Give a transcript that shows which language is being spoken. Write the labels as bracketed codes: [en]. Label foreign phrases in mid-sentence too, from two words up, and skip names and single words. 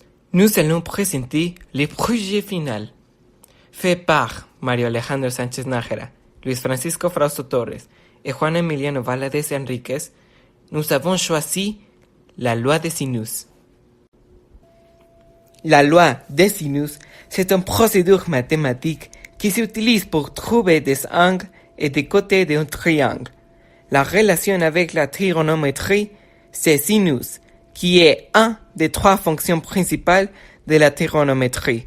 [fr] Nous allons présenter le projet final. Fait par Mario Alejandro Sánchez Nájera, Luis Francisco Frausto Torres et Juan Emiliano Valadez Enríquez, nous avons choisi la loi de sinus. La loi des sinus, c'est une procédure mathématique qui s'utilise pour trouver des angles et des côtés d'un triangle. La relation avec la trigonométrie, c'est sinus, qui est un des trois fonctions principales de la trigonométrie.